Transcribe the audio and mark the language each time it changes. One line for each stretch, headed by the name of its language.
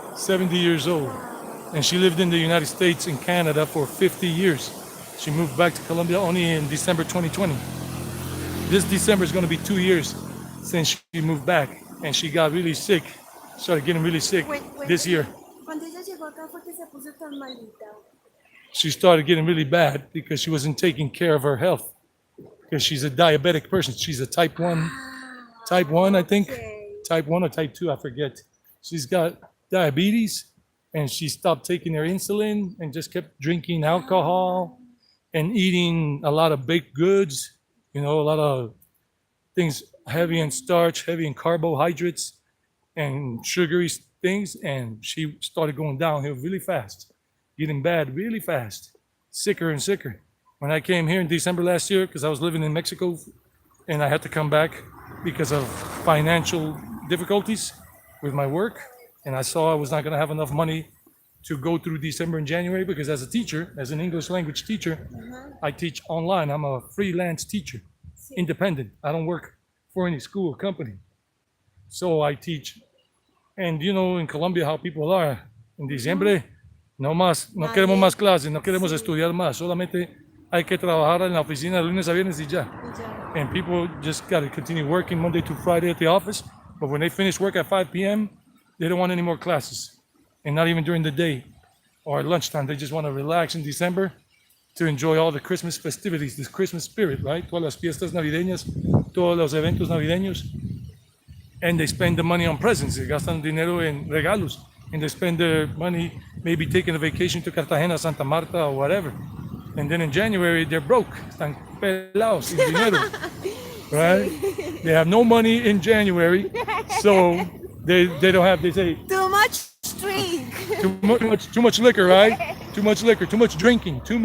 English: 70 years old. And she lived in the United States and Canada for 50 years. She moved back to Colombia only in December 2020. This December is going to be 2 years since she moved back. And she got really sick, started getting really sick this year.
Spanish: Cuando ella llegó acá fue que se puso tan malita.
English: She started getting really bad because she wasn't taking care of her health. Because she's a diabetic person. She's a type 1, I think. Okay. Type 1 or type 2, I forget. She's got diabetes and she stopped taking her insulin and just kept drinking alcohol and eating a lot of baked goods, a lot of things heavy in starch, heavy in carbohydrates and sugary things. And she started going downhill really fast, getting bad really fast, sicker and sicker. When I came here in December last year, because I was living in Mexico and I had to come back because of financial difficulties with my work, and I saw I was not going to have enough money to go through December and January, because as a teacher, as an English language teacher, I teach online. I'm a freelance teacher, independent. I don't work for any school or company. So I teach. And in Colombia how people are.
Spanish: En diciembre, no queremos más clases, no queremos estudiar más. Solamente hay que trabajar en la oficina de lunes a viernes y ya.
English: And people just got to continue working Monday to Friday at the office. But when they finish work at 5 p.m., they don't want any more classes. And not even during the day or at lunchtime. They just want to relax in December to enjoy all the Christmas festivities, this Christmas spirit, right?
Spanish: Todas las fiestas navideñas, todos los eventos navideños.
English: And they spend the money on presents. They
Spanish: gastan dinero en regalos.
English: And they spend their money maybe taking a vacation to Cartagena, Santa Marta, or whatever. And then in January, they're broke.
Spanish: Están pelados sin dinero.
English: Right? They have no money in January. So they don't have, they say, Too much drink. too much liquor, right? Too much liquor, too much drinking.